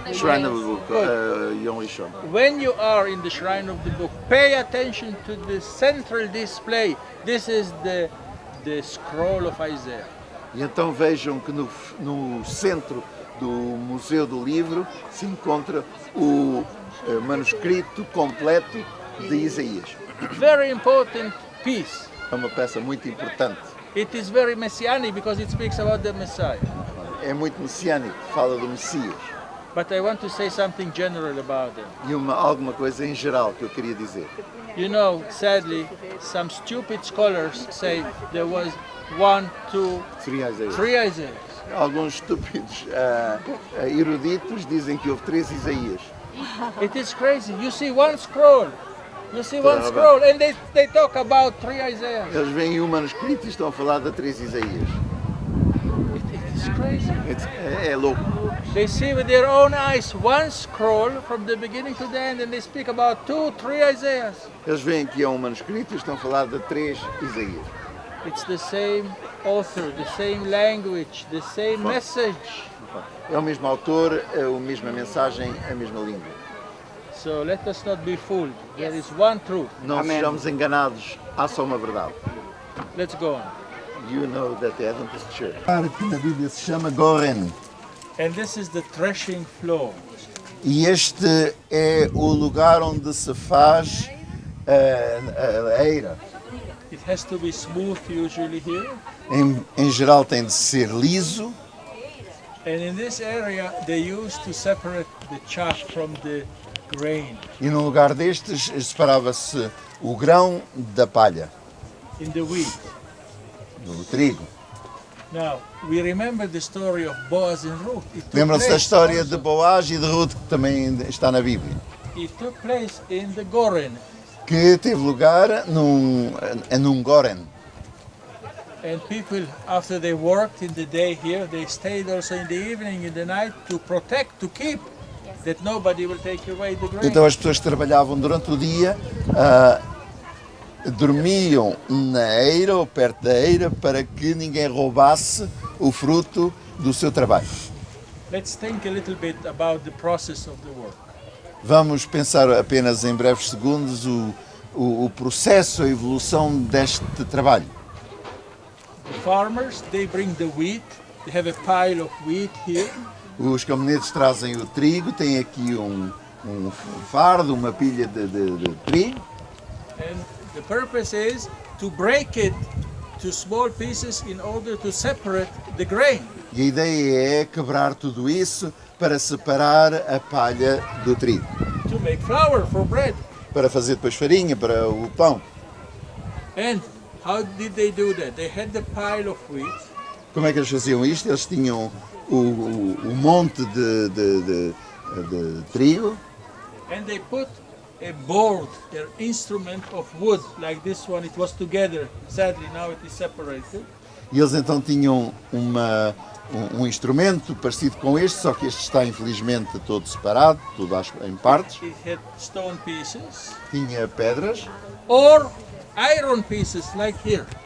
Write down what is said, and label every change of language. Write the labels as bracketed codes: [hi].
[en] Shrine of the Book, Yom Rishon. When you are in the Shrine of the Book, pay attention to the central display. This is the scroll of Isaiah. [pt] E então vejam que no centro do Museu do Livro se encontra o manuscrito completo de Isaías. [en] Very important piece. [pt] É uma peça muito importante. [en] It is very messianic because it speaks about the Messiah. [pt] É muito messiânico, fala do Messias. [en] But I want to say something general about it. [pt] E alguma coisa em geral que eu queria dizer. [en] You know, sadly, some stupid scholars say there was 1, 2, [pt] 3 Isaías. [en] 3 Isaiahs. [pt] Alguns estúpidos eruditos dizem que houve 3 Isaías. [en] It is crazy. You see one scroll. You see one [pt] Brava. [en] scroll and they talk about 3 Isaiahs. [pt] Eles veem um manuscrito e estão a falar de 3 Isaías. [en] It is crazy. [pt] É louco. [en] They see with their own eyes one scroll from the beginning to the end and they speak about 2, 3 Isaiahs. [pt] Eles veem que é um manuscrito e estão a falar de 3 Isaías. [en] It's the same author, the same language, the same message. [pt] É o mesmo autor, a mesma mensagem, a mesma língua. [en] So let us not be fooled. There is one truth. [pt] Não sejamos enganados, há só uma verdade. [en] Let's go on. You know that the Adventist Church. [pt] Que na Bíblia se chama Goren. [en] And this is the threshing floor. [pt] E este é o lugar onde se faz a eira. [en] It has to be smooth usually here. [pt] Em geral tem de ser liso. [en] And in this area they used to separate the chaff from the grain. [pt] E num lugar destes separava-se o grão da palha, [en] In the wheat. [pt] do trigo. [en] Now, we remember the story of Boaz and Ruth. It took [pt] Lembram-se da [en] place [pt] história [en] also- [pt] de Boaz e de Ruth, que também está na Bíblia, [en] It took place in the Goren. [pt] que teve lugar num Goren. [en] And people, after they worked in the day here, they stayed also in the evening, in the night, to protect, to keep, that nobody will take away the grain. [pt] Então as pessoas que trabalhavam durante o dia dormiam na eira ou perto da eira para que ninguém roubasse o fruto do seu trabalho. [en] Let's think a little bit about the process of the work. [pt] Vamos pensar apenas em breves segundos o processo, a evolução deste trabalho. [en] The farmers, they bring the wheat. They have a pile of wheat here. [pt] Os caminhoneiros trazem o trigo, tem aqui um fardo, uma pilha de trigo, [en] And the purpose is to break it to small pieces in order to separate the grain. [pt] e a ideia é quebrar tudo isso para separar a palha do trigo, [en] To make flour for bread. [pt] para fazer depois farinha para o pão. [en] And how did they do that? They had the pile of wheat. [pt] Como é que eles faziam isto? Eles tinham o monte de trigo [en] And they put a board, an instrument of wood like this one. It was together. Sadly, now it is separated. [pt] e eles então tinham um instrumento parecido com este, só que este está infelizmente todo separado, tudo em partes. [en] It had stone pieces [pt] Tinha pedras, [en] or iron pieces like here.